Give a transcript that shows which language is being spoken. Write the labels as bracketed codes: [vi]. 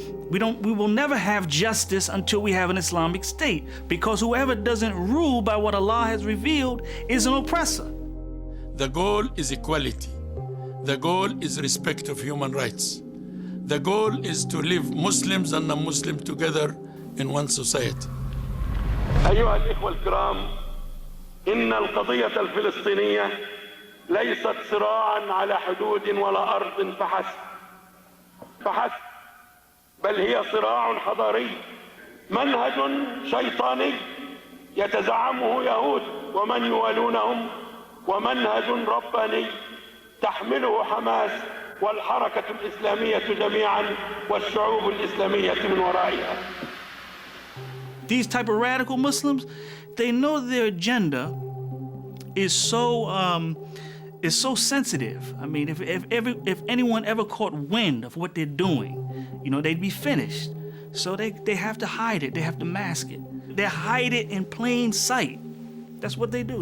[en] We will never have justice until we have an Islamic state, because whoever doesn't rule by what Allah has revealed is an oppressor. The goal is equality. The goal is respect of human rights. The goal is to live Muslims and non-Muslims together in one society. [ar] أيها الإخوة الكرام، إن القضية الفلسطينية ليست صراعا على حدود ولا أرض فحسب، بل هي صراع حضاري، منهج شيطاني يتزعمه يهود ومن يوالونهم، ومنهج رباني تحمله حماس والحركة الإسلامية جميعا والشعوب الإسلامية من ورائها. [en] These type of radical Muslims, they know their agenda is so sensitive. I mean, if anyone ever caught wind of what they're doing, you know, they'd be finished. So they have to hide it. They have to mask it. They hide it in plain sight. That's what they do.